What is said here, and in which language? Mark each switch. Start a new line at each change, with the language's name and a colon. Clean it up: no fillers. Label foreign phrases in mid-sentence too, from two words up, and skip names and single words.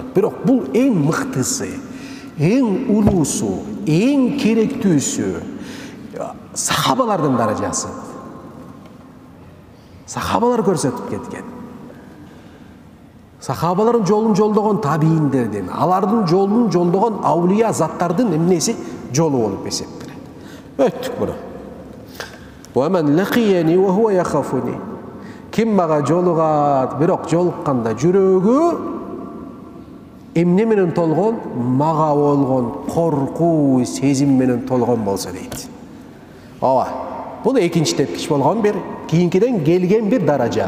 Kyrgyz: Бирок бул эң мыктысы, эң улуусу, эң керектүүсү сахабалардын даражасы. Сахабалар көрсөтүп кеткен. Сахабалардын жолун жолдогон табииндердин, алардын жолун жолдогон аулия заттардын эмнеси жолу болуп эсептелет. Өттүк буну.
Arabic: وَمَنْ لَقِيَنِي وَهُوَ يَخَافُنِي.
Kyrgyz: Ким мага жолугат, бирок жолукканда жүрөгү эмне менен толгон? Мага болгон коркуу сезим менен толгон болсо дейт. Ооба. Бул экинчи тепкич болгон бир кийинкиден келген бир даража.